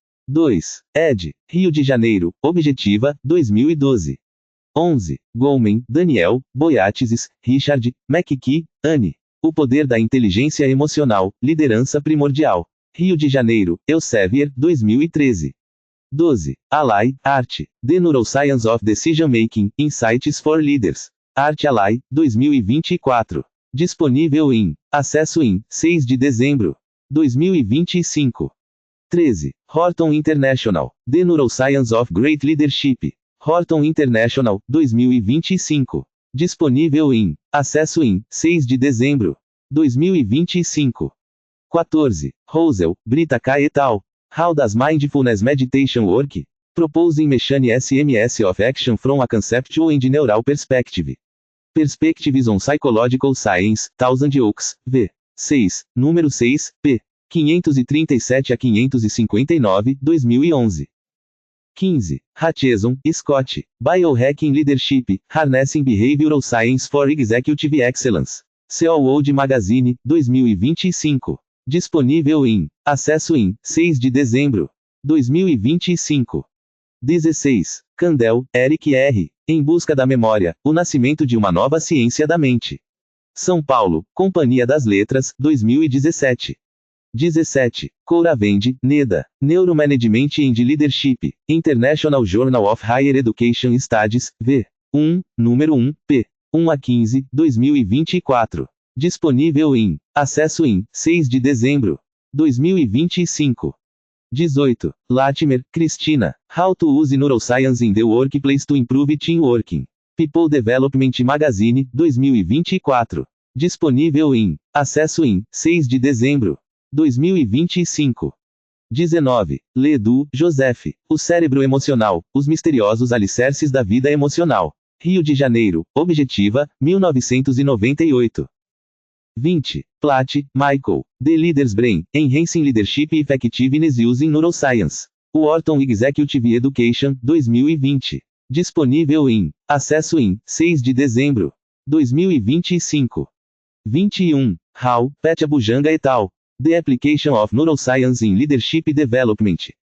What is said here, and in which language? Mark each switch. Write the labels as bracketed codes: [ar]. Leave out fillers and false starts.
[pt] 2. Ed. Rio de Janeiro, Objetiva, 2012. 11. Goleman, Daniel, Boyatzis, Richard, McKee, Anne. O Poder da Inteligência Emocional, Liderança Primordial. Rio de Janeiro, Elsevier, 2013. 12. Ally, Art. [en] The Neuroscience of Decision Making, Insights for Leaders. Art Ally, 2024. [pt] Disponível em acesso em 6 de dezembro. 2025. 13. Horton International. [en] The Neuroscience of Great Leadership. Horton International, 2025. [pt] Disponível em acesso em 6 de dezembro. 2025. 14. Rosel, Brita K. et al. [en] How does Mindfulness Meditation Work? Proposing Machine SMS of Action from a Conceptual and Neural Perspective. Perspectives on Psychological Science, Thousand Oaks, v. [pt] 6, número 6, p. 537 a 559, 2011. 15. Hutcheson, Scott. [en] Biohacking Leadership, Harnessing Behavioral Science for Executive Excellence. CEO World Magazine, 2025. [pt] Disponível em acesso em 6 de dezembro. 2025. 16. Kandel, Eric R. Em Busca da Memória, o Nascimento de uma Nova Ciência da Mente. São Paulo, Companhia das Letras, 2017. 17. Kouravend, Neda. [en] Neuromanagement and Leadership, International Journal of Higher Education Studies, v. [pt] 1, número 1, p. 1 a 15, 2024. Disponível em acesso em 6 de dezembro. 2025. 18. Latimer, Cristina. [en] How to Use Neuroscience in the Workplace to Improve Teamworking. People Development Magazine, 2024. [pt] Disponível em acesso em 6 de dezembro. 2025. 19. Ledoux, Joseph. O Cérebro Emocional, Os Misteriosos Alicerces da Vida Emocional. Rio de Janeiro, Objetiva, 1998. 20. [en] Platt, Michael. The Leader's Brain, Enhancing Leadership Effectiveness Using Neuroscience. Wharton Executive Education, 2020. [pt] Disponível em acesso em 6 de dezembro 2025. 21. Hall, Pat Abujamra et al. [en] The Application of Neuroscience in Leadership Development.